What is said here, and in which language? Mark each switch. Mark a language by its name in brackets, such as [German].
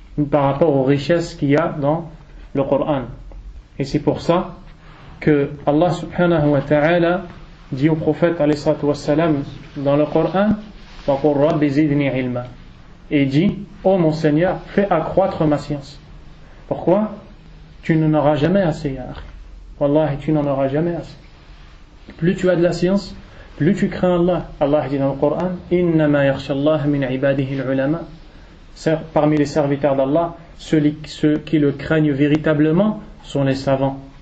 [French] par rapport aux richesses qu'il y a dans le Coran. Et c'est pour ça que Allah subhanahu wa ta'ala dit au prophète alayhi salatu wassalam dans le Coran [Arabic] وَقُلْ رَبِّ زِدْنِي عِلْمًا, [French] et dit: ô mon Seigneur, fais accroître ma science. Pourquoi? Tu n'en auras jamais assez, ya akhi. Wallahi, tu n'en auras jamais assez. Plus tu as de la science, plus tu crains Allah. Allah dit dans le Coran: [Arabic] إِنَّمَا يَخْشَى اللَّهَ مِنْ عِبَادِهِ الْعُلَمَاء. [French] Parmi les serviteurs d'Allah, ceux qui le craignent véritablement sont les savants.